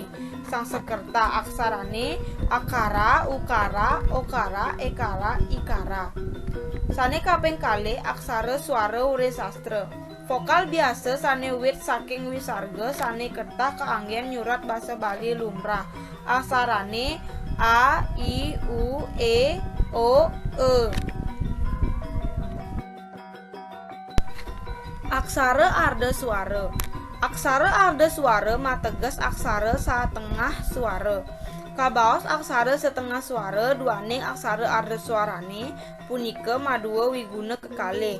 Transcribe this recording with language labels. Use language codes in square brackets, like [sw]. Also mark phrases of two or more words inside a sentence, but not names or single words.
[ban] Sansekerta aksarane akara, ukara, okara, ekara, ikara. Sane kaping kalih aksara swara Wresastra. [id] Vokal biasa [ban] sane wit saking wisarga sane ketah kaanggen nyurat basa Bali lumrah. Aksarane a, i, u, e, o, e. Aksara arda swara. Aksara arda swara mateges aksara satengah swara. Kabaos aksara setengah swara duaning aksara arda swarane punika madua wiguna kekalih.